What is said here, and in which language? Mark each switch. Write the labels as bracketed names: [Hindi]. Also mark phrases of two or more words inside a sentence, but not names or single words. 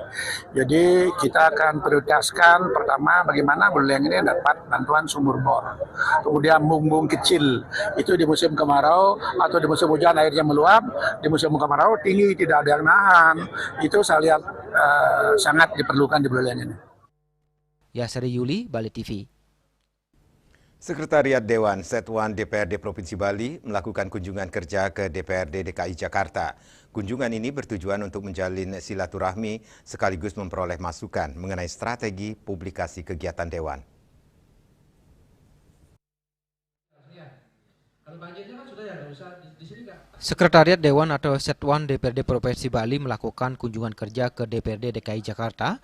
[Indonesian] Jadi kita akan prioritaskan pertama bagaimana Buleleng ini dapat bantuan sumur bor. Kemudian embung kecil itu di musim kemarau atau di musim hujan airnya meluap, di musim kemarau tinggi tidak ada yang nahan. Itu saya lihat sangat diperlukan di Buleleng ini. Yasri Yuli, Bali TV. Sekretariat Dewan Setwan DPRD Provinsi Bali melakukan kunjungan kerja ke DPRD DKI Jakarta. Kunjungan ini bertujuan untuk menjalin silaturahmi sekaligus memperoleh masukan mengenai strategi publikasi kegiatan Dewan. Sekretariat Dewan atau Setwan DPRD Provinsi Bali melakukan kunjungan kerja ke DPRD DKI Jakarta.